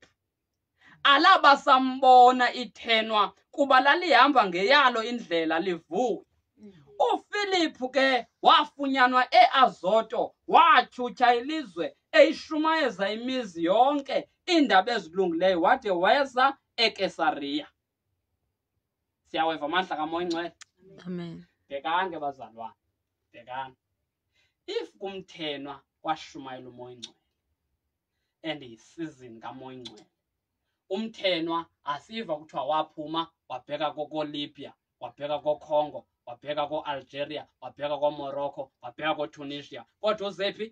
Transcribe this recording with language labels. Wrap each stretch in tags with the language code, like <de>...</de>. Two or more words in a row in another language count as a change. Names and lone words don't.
<xh>Alaba sambona ithenwa kuba lalihamba ngeyalo indlela livuya. uPhilip ke wafunyanwa eAzoto, watyhutyha ilizwe eyishumayeza imizi yonke iindaba ezilungileyo wade weza eKesariya. Siyaweva amandla kaMoya Ingcwele. Amen. Bhekani ke bazalwane, bhekani. If kumthenwa kwashumayela uMoya Ingcwele and yisizini kaMoya Ingcwele, umthenwa asiva kuthiwa waphuma wabheka koLibya, wabheka koCongo, wabheka koAlgeria, wabheka koMorocco, wabheka koTunisia, kodwa uzephi?</xh>